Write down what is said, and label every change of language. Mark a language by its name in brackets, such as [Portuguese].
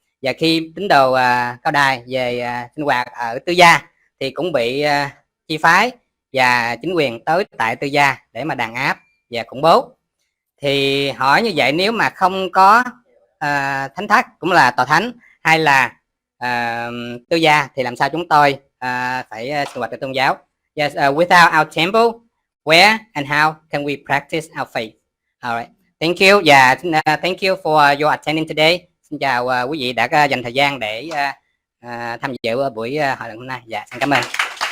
[Vietnamese] Và khi tín đồ Cao Đài về sinh hoạt ở tư gia thì cũng bị chi phái và chính quyền tới tại tư gia để mà đàn áp và khủng bố. Thì hỏi như vậy, nếu mà không có thánh thất cũng là tòa thánh hay là tư gia thì làm sao chúng tôi phải sinh hoạt tôn giáo? [English] Yes, without our temple, where and how can we practice our faith? All right, thank you. Yeah, thank you for your attending today. [Vietnamese] Xin chào quý vị đã dành thời gian để tham dự buổi hội luận hôm nay. Dạ, xin cảm ơn.